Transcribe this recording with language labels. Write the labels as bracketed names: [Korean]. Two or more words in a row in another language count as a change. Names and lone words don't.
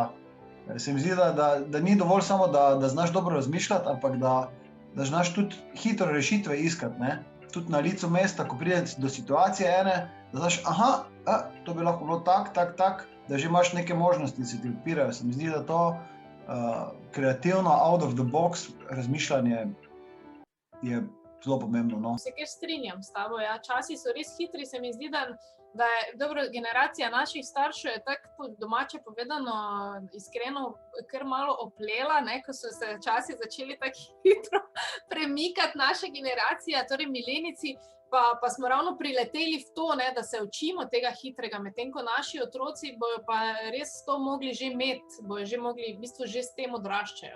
[Slovenian] Se mi zdi, da ni dovolj samo, da znaš dobro razmišljati, ampak da znaš tudi hitro rešitve iskati, ne? Tudi na licu mesta, ko prideš do situacije ene, da znaš, to bi lahko bilo tak, da že imaš neke možnosti, se ti odpirajo. Se mi zdi, da to kreativno, [English] out of the box [Slovenian] razmišljanje je zelo pomembno. No? Se kar strinjam s tabo, ja. Časi so res hitri, se mi zdi, da je dobro, generacija naših staršev je tako domače povedano, iskreno, kar malo oplela, ne, ko so se časi začeli tako hitro premikati naše generacije, torej milenijci, pa smo ravno prileteli v to, ne, da se učimo tega hitrega, medtem ko naši otroci bojo pa res to mogli že imeti, bojo že mogli, v bistvu že s tem odraščajo.